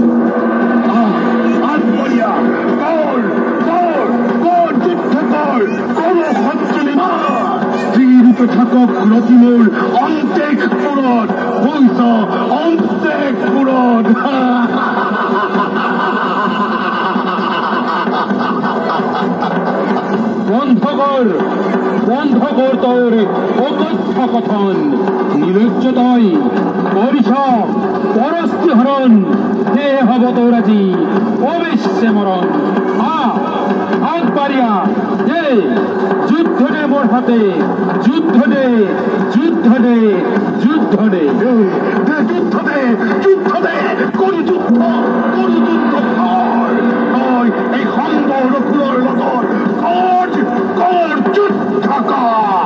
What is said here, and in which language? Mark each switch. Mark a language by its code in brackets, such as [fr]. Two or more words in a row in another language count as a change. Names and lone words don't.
[as] আগবঢ়িয়া কৰ যুদ্ধ কৰ কোনো শত্ৰু নিমাৰ স্ত্ৰীৰূপে থাকক ৰতি মোৰ অন্তেশপুৰত হৈছ অন্তেশপুৰত। বন্ধ কর তোর অকথ্য কথন নিলজ্জ তই করিস পরস্তি হরণ হে হব তোর আজি অবশ্যে মরণ। হাত পারিয়া হে যুদ্ধ দে মোর হাতে যুদ্ধ দে যুদ্ধ দে যুদ্ধ দে যুদ্ধ দে যুদ্ধ দে করি যুদ্ধ কর এই সম্বর অসুৰৰ লগত কর যুদ্ধ কর।